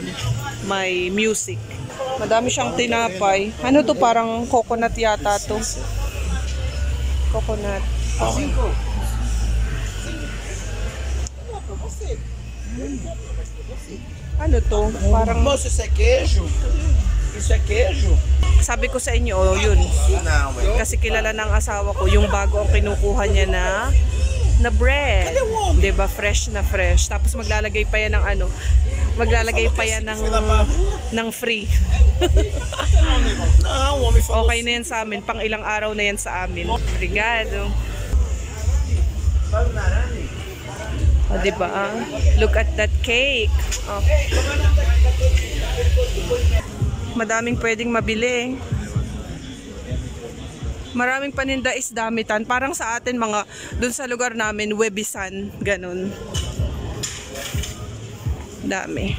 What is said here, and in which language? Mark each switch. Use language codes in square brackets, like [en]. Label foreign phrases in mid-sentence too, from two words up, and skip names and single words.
[tl] May music. Madami siyang tinapay. Ano to? Parang coconut yata to. Coconut. Ano to? Parang... [pt] Moço, isso é queijo? Isso é queijo? [tl] Sabi ko sa inyo, oh, yun. Kasi kilala ng asawa ko, yung bago ang kinukuha niya na bread. Diba? Fresh na fresh. Tapos maglalagay pa yan ng ano, maglalagay pa yan ng free. Okay na yan sa amin. Pang ilang araw na yan sa amin. Obrigado. O, diba? [en] Look at that cake. Oh. [tl] Madaming pwedeng mabili. Maraming paninda is damitan. Parang sa atin mga, dun sa lugar namin, Webisan. Ganun. Dami.